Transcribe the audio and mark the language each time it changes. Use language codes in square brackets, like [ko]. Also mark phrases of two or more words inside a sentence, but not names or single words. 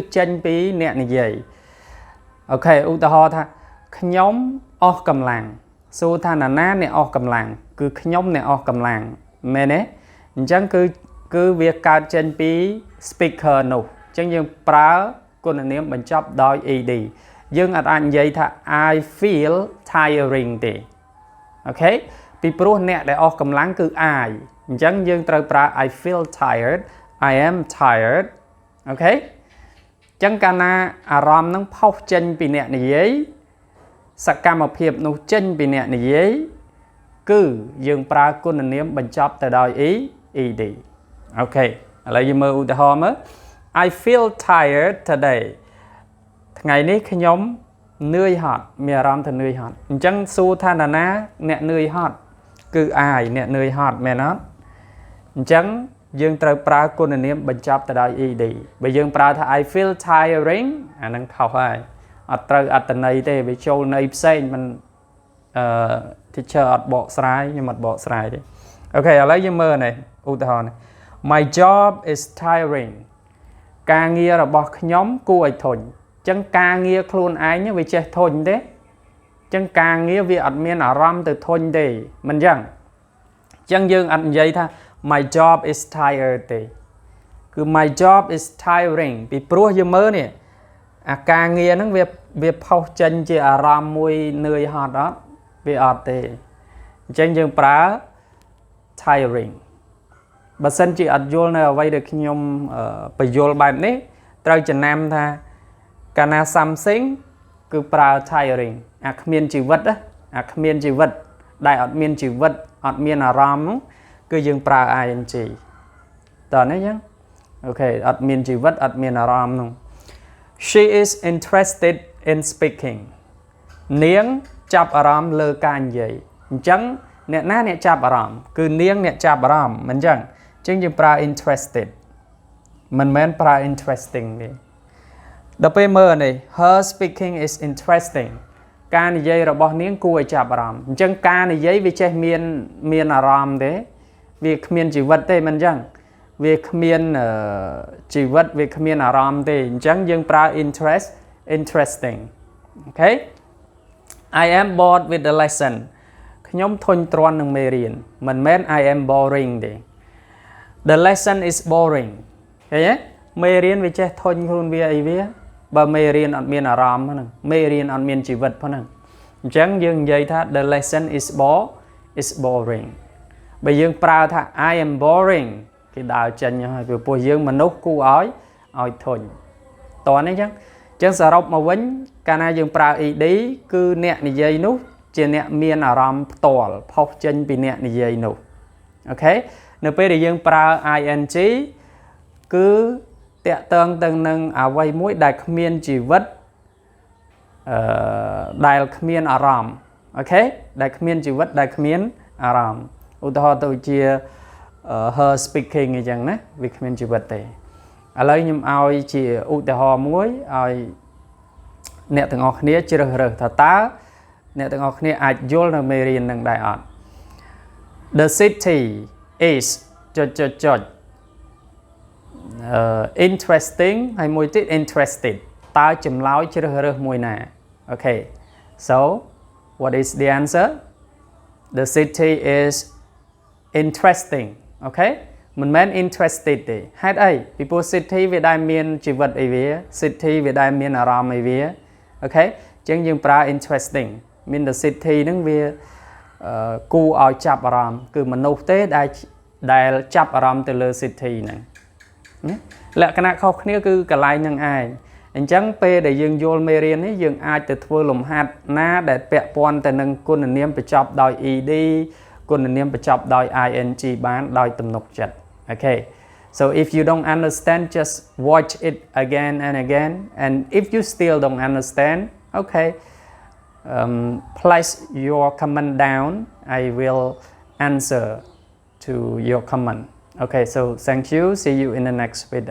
[km] ចេញពីអ្នកនិយាយអូខេឧទាហរណ៍ថាខ្ញុំអស់កម្លាំងសួរថាណាអ្នកអស់កម្លាំងគឺខ្ញុំអ្នកអស់កម្លាំងមែនទេអញ្ចឹងគឺវាកើតចេញពី speaker នោះអញ្ចឹងយើងប្រើគុណនាមបញ្ចប់ ដោយ ed យើងអាចនិយាយថា [en] I feel tiring [km] ទេអូខេពីព្រោះអ្នកដែលអស់កម្លាំងគឺ I អញ្ចឹងយើងត្រូវប្រើ [en] I feel tired I am tired [km] អូខេអញ្ចឹងកាល ណាអារម្មណ៍នឹងផុសចេញពីអ្នកនិយាយសកម្មភាពនោះចេញពីអ្នកនិយាយគឺយើងប្រើគុណ នាមបញ្ចប់ទៅដោយ ed អូខេឥឡូវយើងមើលឧទាហរណ៍មើល [en] I feel tired today [km] ថ្ងៃនេះខ្ញុំនឿយហត់មានអារម្មណ៍ថានឿយហត់អញ្ចឹងសួរថាណាអ្នកនឿយហត់គឺ I អ្នកនឿយហត់មែនអត់អញ្ចឹងយើងត្រូវប្រើគុណនាមបញ្ចប់ទៅដោយ ed បើយើងប្រើថា [en] I feel tiring [km] អានឹងខុសហើយអត់ត្រូវអត្ថន័យទេវាចូលន័យផ្សេងមិន teacher អត់បកស្រាយខ្ញុំអត់បកស្រាយទេអូខេឥឡូវយើងមើលនេះឧទាហរណ៍នេះ [en] My job is tiring [km] ការងារ របស់ខ្ញុំគួរឲ្យធុញអញ្ចឹងការងារខ្លួនឯងវាចេះធុញទេអញ្ចឹងការងារវាអត់មានអារម្មណ៍ទៅធុញទេមិនអញ្ចឹងអញ្ចឹងយើងអត់និយាយថា [en] My job is tired [km] ទេគឺ [en] My job is tiring [km] ពីព្រោះយើងមើលនេះអាការងារហ្នឹងវាផុសចេញជាអារម្មណ៍មួយនឿយហត់អត់វាអត់ទេអញ្ចឹងយើងប្រើ tiring បើសិនជាអត់យល់នៅអ្វីដែលខ្ញុំបញ្យល់បែបនេះត្រូវចំណាំថាកាលណា something គឺប្រើ tiring អាគ្មានជីវិតអាគ្មានជីវិតដែលអត់មានជីវិត អត់មានអារម្មណ៍គឺយើងប្រើ ing តើនេះចឹងអូខេអត់មានជីវិតអត់មានអារម្មណ៍នោះ [en] She is interested in [km] speaking នាងចាប់អារម្មណ៍លើការនិយាយអញ្ចឹងអ្នកចាប់អារម្មណ៍គឺនាងអ្នកចាប់អារម្មណ៍មិនអញ្ចឹងយើងប្រើ interested មិនមែនប្រើ interesting ទេដល់ពេលមើលនេះ [en] Her speaking is interesting [km] ការនិយាយរបស់នាងគួរឲ្យចាប់អារម្មណ៍អញ្ចឹងការនិយាយវាចេះមានអារម្មណ៍ទេវាគ្មានជីវិតទេមិនអញ្ចឹងវាគ្មានជីវិតវាគ្មានអារម្មណ៍ទេអញ្ចឹងយើងប្រើ interesting អូខេ [en] I am bored with the lesson [km] ខ្ញុំធុញទ្រាន់នឹងមេរៀនមិនមែន [en] I am boring [km] ទេ [en] The lesson is boring [km] ឃើញទេមេរៀនវាចេះធុញខ្លួនវា អីវាបើមេរៀនអត់មានអារម្មណ៍ហ្នឹងមេរៀនអត់មានជីវិតហ្នឹងអញ្ចឹងយើងនិយាយថា [en] the lesson is boring [km] បើយើងប្រើថា [en] I am boring [km] គេដើរចេញហើយពីព្រោះយើងមនុស្សគួរឲ្យធុញតោះនេះអញ្ចឹងសរុបមកវិញកាលណាយើងប្រើ ed គឺអ្នកនិយាយនោះជាអ្នកមានអារម្មណ៍ផ្ទាល់ផុសចេញពីអ្នកនិយាយនោះអូខេនៅពេលដែលយើងប្រើ ing គឺតាក់ទងទៅនឹងអ្វីមួយដែលគ្មានជីវិត ដែលគ្មានអារម្មណ៍អូខេដែលគ្មានជីវិតដែលគ្មានអារម្មណ៍ឧទាហរណ៍ទៅជា [en] her speaking [km] អញ្ចឹងណាវាគ្មានជីវិតទេឥឡូវខ្ញុំឲ្យជាឧទាហរណ៍មួយឲ្យអ្នកទាំងអស់គ្នាជ្រើសរើសថាតើអ្នកទាំងអស់គ្នាអាចយល់នៅមេរៀននឹងដែរអត់ [en] The city is [km] ចុច interesting ហើយមួយទៀត interested តើចម្លើយជ្រើសរើសមួយណាអូខេ [en] so what is the answer the city is interesting [km] អូខេមិនមែន interested ទេហេតុអីពីព្រោះ city វាដែលមានជីវិតអីវា city វា ដែលមានអារម្មណ៍អីវាអូខេអញ្ចឹងយើងប្រើ interesting មាន [en] the city [km] ហ្នឹងវាគួរឲ្យចាប់អារម្មណ៍គឺមនុស្សទេដែលចាប់អារម្មណ៍ទៅ លើ city ហ្នឹងលក្ខណៈខុសគ្នាគឺកន្លែងហ្នឹងឯងអញ្ចឹងពេលដែលយើងយល់មេរៀននេះយើងអាចទៅ ធ្វើលំហាត់ណាដែលពាក់ព័ន្ធទៅនឹងគុណនាមបញ្ចប់ដោយ ed គុណនាមបញ្ចប់ដោយ ing បានដោយទំនុកចិត្តអូខេ [en] so if you don't understand just watch it again and again and if you still don't understand okay place your comment down I will answer to your comment okay so thank you see you in the next video